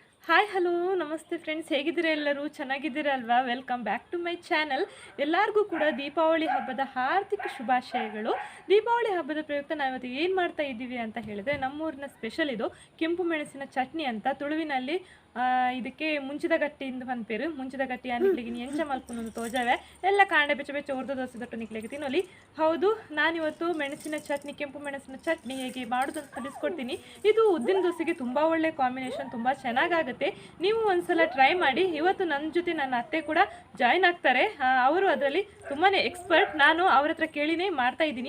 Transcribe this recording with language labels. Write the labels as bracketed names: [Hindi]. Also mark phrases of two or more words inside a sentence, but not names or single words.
[English] hi hello [Kannada] ನಮಸ್ತೆ ಫ್ರೆಂಡ್ಸ್, ಹೇಗಿದ್ದೀರಾ? ಎಲ್ಲರೂ ಚೆನ್ನಾಗಿದ್ದೀರಾ ಅಲ್ವಾ? [English] welcome back to my channel. [Kannada] ಎಲ್ಲರಿಗೂ ಕೂಡ ದೀಪಾವಳಿ ಹಬ್ಬದ ಹಾರ್ದಿಕ ಶುಭಾಶಯಗಳು. ದೀಪಾವಳಿ ಹಬ್ಬದ ಪ್ರಯುಕ್ತ ನಾವಿವತ್ತು ಏನು ಮಾಡ್ತಾ ಇದ್ದೀವಿ ಅಂತ ಹೇಳಿದ್ರೆ, ನಮ್ಮೂರಿನ ಸ್ಪೆಷಲ್ ಇದು ಕೆಂಪು ಮೆಣಸಿನ ಚಟ್ನಿ ಅಂತ. ತುಳುವಿನಲ್ಲಿ ಇದಕ್ಕೆ [Tulu] ಮುಂಚಿದ ಗಟ್ಟಿಯಿಂದ ಪನ್ಪೇರು. ಮುಂಚಿದ ಗಟ್ಟಿ ಅನ್ನಿಕ್ಲಿಗೆ ಎಂಚ ಮಲ್ಪುನೊಂದು ತೋಜಾವೆ ಎಲ್ಲ ಕಾಂಡೆ ಬೆಚ್ಚ ಬೆಚ್ಚ ಉರ್ದು ದೋಸೆ ದೊಟ್ಟು ನಿಕ್ಲಿಕ್ಕೆ ತಿನ್ನೋಲಿ. [Kannada] ಹೌದು, ನಾನಿವತ್ತು ಮೆಣಸಿನ ಚಟ್ನಿ, ಕೆಂಪು ಮೆಣಸಿನ ಚಟ್ನಿ ಹೇಗೆ ಮಾಡೋದು ಅಂತ ತಿಳಿಸ್ಕೊಡ್ತೀನಿ. ಇದು ಉದ್ದಿನ ದೋಸೆಗೆ ತುಂಬ ಒಳ್ಳೆ ಕಾಂಬಿನೇಷನ್, ತುಂಬ ಚೆನ್ನಾಗಾಗುತ್ತೆ. ನೀವು ಒಂದ್ಸಲ ಟ್ರೈ ಮಾಡಿ. ಇವತ್ತು ನನ್ನ ಜೊತೆ ನನ್ನ ಅತ್ತೆ ಕೂಡ ಜಾಯ್ನ್ ಆಗ್ತಾರೆ. ಅವರು ಅದರಲ್ಲಿ ತುಂಬಾ ಎಕ್ಸ್ಪರ್ಟ್. ನಾನು ಅವ್ರ ಹತ್ರ ಕೇಳಿನೇ ಮಾಡ್ತಾ ಇದ್ದೀನಿ.